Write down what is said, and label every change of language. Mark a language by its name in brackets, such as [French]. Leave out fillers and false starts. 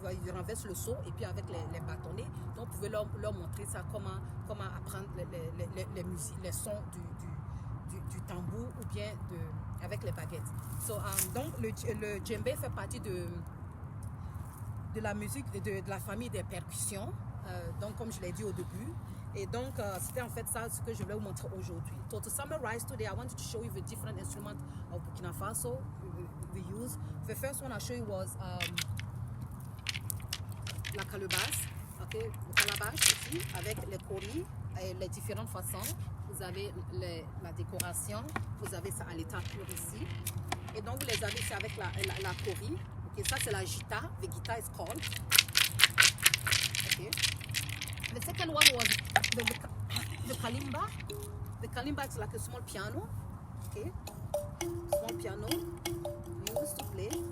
[French] Ils renversent le seau et puis avec les bâtonnets, donc vous pouvez leur montrer ça, comment apprendre les sons du tambour ou bien avec les baguettes. Donc le djembe fait partie de la musique, de la famille des percussions, donc comme je l'ai dit au début. Et donc c'était en fait ça ce que je voulais vous montrer aujourd'hui. [English] So to summarize today, I wanted to show you the different instruments of Burkina Faso we use. The first one I show you was [French] la calebasse, okay, le calabash aussi, avec les coris et les différentes façons. Vous avez la décoration, vous avez ça à l'état pur ici. Et donc vous les avez ici avec la cori. [English] Okay, [French] ça c'est la gita, [English] the guitar is called. Okay. The second one was the kalimba. The kalimba is like a small piano. Okay, small piano used to play.